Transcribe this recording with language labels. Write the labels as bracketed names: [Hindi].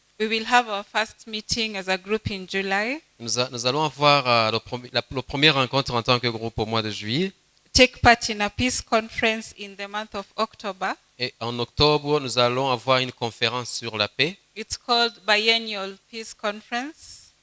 [English] we will have our first meeting as a group in July. [French] nous allons avoir le premier rencontre en tant que groupe au mois de juillet. [English] Take part in a peace conference in the month of October. [French] Et en octobre, nous allons avoir une conférence sur la paix. [English] It's called Biennial Peace Conference.